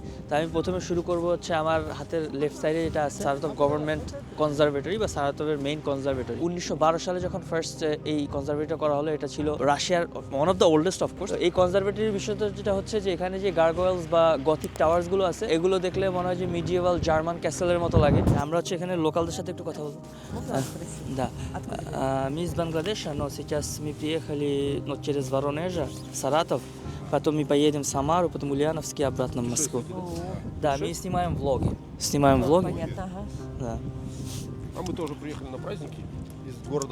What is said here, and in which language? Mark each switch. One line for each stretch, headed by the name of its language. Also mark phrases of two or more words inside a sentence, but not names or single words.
Bangla: তো আমি প্রথমে শুরু করব হচ্ছে আমার হাতের
English: left side
Bangla: যেটা আছে সারাতোভ গভর্নমেন্ট কনজারভেটরি বা সারাতোভের
English: main conservatory.
Bangla: 1912 সালে যখন ফার্স্ট এই কনজারভেটরি করা হলো, এটা ছিল রাশিয়ার
English: one of the oldest of course.
Bangla: এই কনজারভেটরির বিষয়টা যেটা হচ্ছে যে এখানে যে গার্গোয়েলস বা
English: Gothic towers
Bangla: আছে, এগুলো দেখলে মনে হয় যে
English: medieval German castle
Bangla: মতো লাগে। আমরা হচ্ছে এখানে লোকালদের সাথে একটু কথা বলবো।
Russian: Да. Мы из Бангладеша, но сейчас мы приехали через Воронежа, Саратов, потом мы поедем в Самару, потом Ульяновск и обратно в Москву. Да, мы снимаем влоги. Понятно, ага. Да. А мы тоже приехали на праздники из города